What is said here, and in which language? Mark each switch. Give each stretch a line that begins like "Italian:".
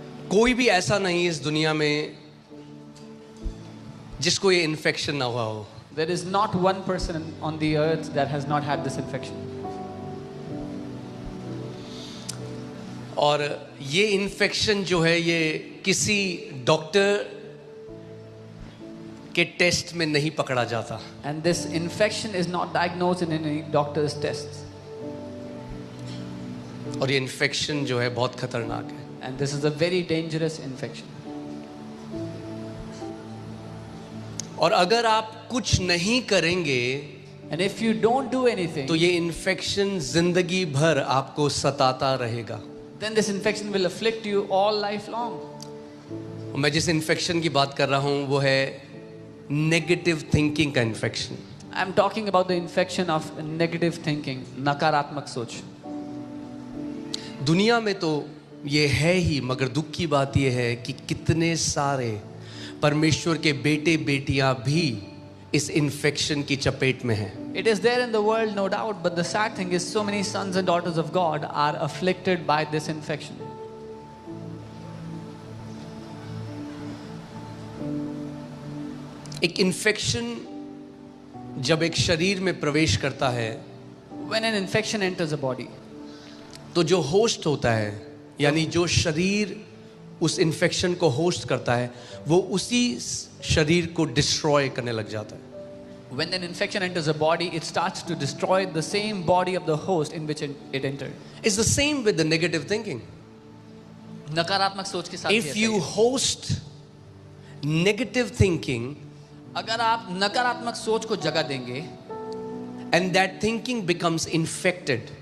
Hindi: कोई भी ऐसा नहीं इस दुनिया में जिसको ये इन्फेक्शन ना हुआ हो।
English: There is not one person on the earth that has not had this infection.
Hindi: और ये इन्फेक्शन जो है ये किसी डॉक्टर के टेस्ट में नहीं पकड़ा जाता।
English: And this infection is not diagnosed in any doctor's tests.
Hindi: और ये इन्फेक्शन जो है बहुत खतरनाक है।
English: And this is a very dangerous infection.
Hindi: और अगर आप कुछ नहीं करेंगे
English: And if you don't do anything,
Hindi: तो ये इन्फेक्शन जिंदगी भर आपको सताता रहेगा।
English: then this infection will afflict you all life long.
Hindi: मैं जिस इन्फेक्शन की बात कर रहा हूं वो है नेगेटिव थिंकिंग का infection.
English: I'm talking about the infection of negative thinking,
Hindi: नकारात्मक सोच. दुनिया में तो ये है ही, मगर दुख की बात ये है कि कितने सारे परमेश्वर के बेटे बेटियां भी इस इन्फेक्शन की चपेट में हैं।
English: It is there in the world, no doubt, but the sad thing is so many sons and daughters of God are afflicted by this infection.
Hindi: एक इन्फेक्शन जब एक शरीर में प्रवेश करता है,
English: When an infection enters a body,
Hindi: तो जो होस्ट होता है, यानी जो शरीर उस इन्फेक्शन को होस्ट करता है, वो उसी शरीर को डिस्ट्रॉय करने लग जाता है।
English: when an infection enters a body, it starts to destroy the same body of the host in which it entered. It's the same with the negative thinking.
Hindi: नकारात्मक सोच के साथ भी
English: If
Hindi: ऐसा
English: you
Hindi: ही है.
English: host negative thinking
Hindi: अगर आप नकारात्मक सोच को जगह देंगे
English: and that thinking becomes infected,